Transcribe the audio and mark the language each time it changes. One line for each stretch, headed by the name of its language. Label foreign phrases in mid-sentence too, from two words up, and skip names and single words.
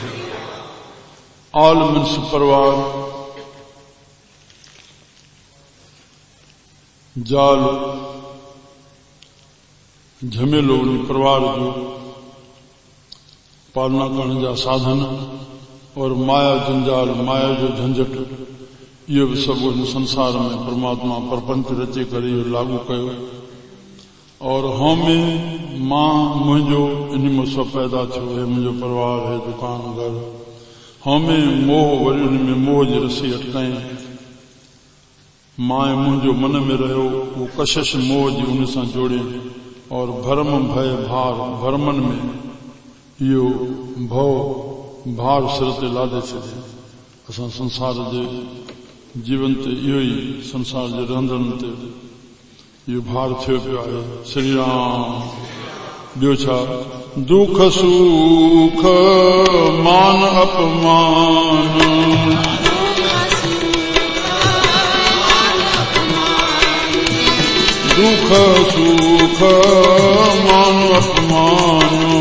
Sindhi: आल मीन्स परिवार, जाल झमेलो परिवार जो पालना करण जा साधन, और माया जंजाल माया जो झंझट, इहो बि सभु हिन संसार में परमात्मा परपंच रचे करे इहो लागू कयो। और में मां मुंहिंजो इन में सभु पैदा थियो है, मुंहिंजो परिवार है, दुकान घर। में मोह, वरी उन में मोह जी रस्सी अटकाई, मां मुंहिंजो मन में रहियो, वो कशिश मोह जी उन सां जोड़े। और भरम भय भार, भरमन में इहो भव भार सिर ते लादे छॾे। असां संसार जे जीवन ते इहो ई संसार जे रहंदड़नि ते इहो भार थियो पियो आहे। श्री राम। ॿियो छा? दुख सुख मान अपमान, दुख सुख मान अपमान,